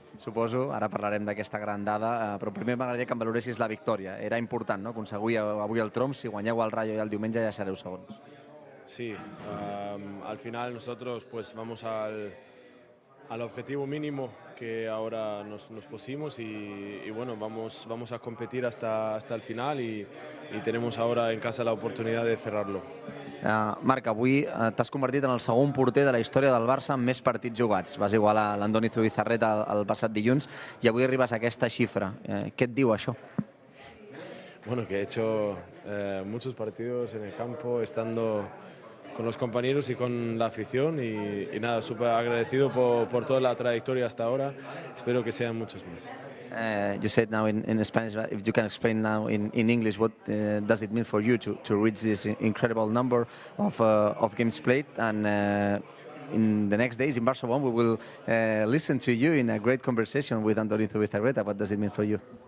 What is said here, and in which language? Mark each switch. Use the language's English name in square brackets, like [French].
[Catalan] Suposo, ara parlarem d'aquesta gran dada, però primer m'agradaria que em valoressis la victòria. Era important, no?, aconseguir avui el trom. Si guanyeu el Rayo i el diumenge ja sereu segons. [Spanish] Sí, al final nosotros pues vamos al objetivo mínimo que ahora nos pusimos y bueno, vamos a competir hasta el final y tenemos ahora en casa la oportunidad de cerrarlo. [Catalan] Marc, avui t'has convertit en el segon porter de la història del Barça amb més partits jugats. Vas igualar l'Andoni Zubizarreta el passat dilluns i avui arribes a aquesta xifra. Què et diu això? [Spanish] Bueno, que he hecho muchos partidos en el campo, estando con los compañeros y con la afición y nada, súper agradecido por toda la trayectoria hasta ahora. Espero que sean muchos más. [English] You said now in Spanish, if you can explain now in English, what does it mean for you to reach this incredible number of games played? And in the next days in Barça 1, we will listen to you in a great conversation with Andoni Zubizarreta. What does it mean for you?